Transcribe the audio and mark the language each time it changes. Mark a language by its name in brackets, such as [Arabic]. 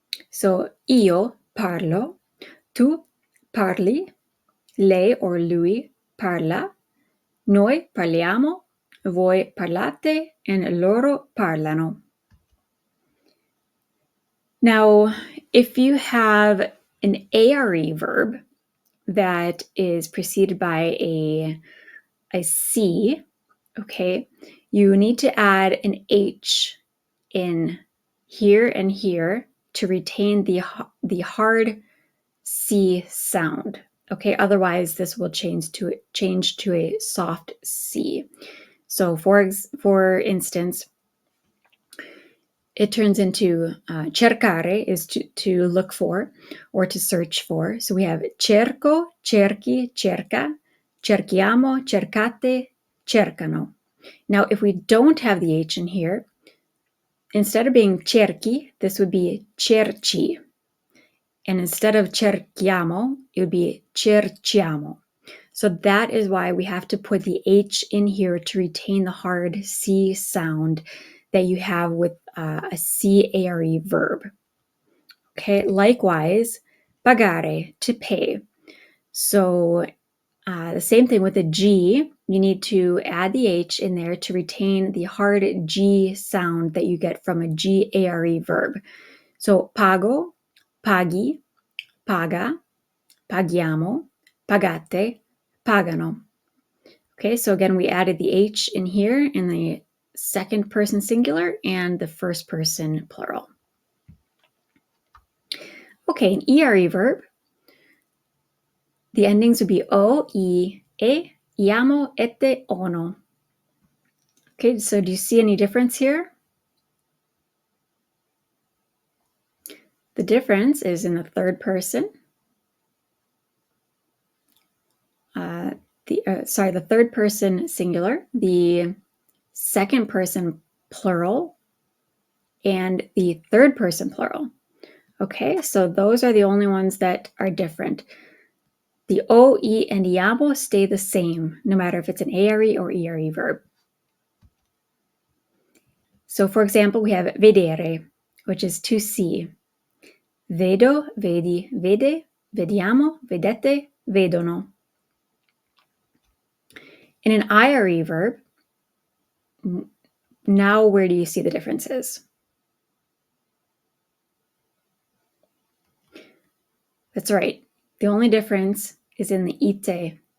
[Italian] So io parlo, tu parli, lei or lui parla, noi parliamo, voi parlate, and loro parlano. [English] Now, if you have an ARE verb that is preceded by a C, okay, you need to add an H in here and here to retain the hard C sound. Okay, otherwise this will change to a soft C. So for instance, it turns into cercare is to look for or to search for. [Italian] So we have cerco, cerchi, cerca, cerchiamo, cercate, cercano. [English] Now, if we don't have the H in here, instead of being cerchi, this would be cerci. And instead of cerchiamo, it would be cerciamo. So that is why we have to put the H in here to retain the hard C sound that you have with a C-ARE verb. Okay, likewise, pagare, to pay. So the same thing with the G, you need to add the H in there to retain the hard G sound that you get from a G-ARE verb. [Italian] So pago, paghi, paga, paghiamo, pagate, pagano. [English] Okay, so again, we added the H in here in the second person singular and the first person plural. Okay, an ERE verb. The endings would be o, I, e, iamo, ette, ono. Okay, so do you see any difference here? The difference is in the third person. The third person singular, the second person plural, and the third person plural. Okay, so those are the only ones that are different. The o, I, and iamo stay the same, no matter if it's an ARE or ERE verb. So for example, we have vedere, which is to see. [Italian] Vedo, vedi, vede, vediamo, vedete, vedono. [English] In an IRE verb, now where do you see the differences? That's right. The only difference is in the ite.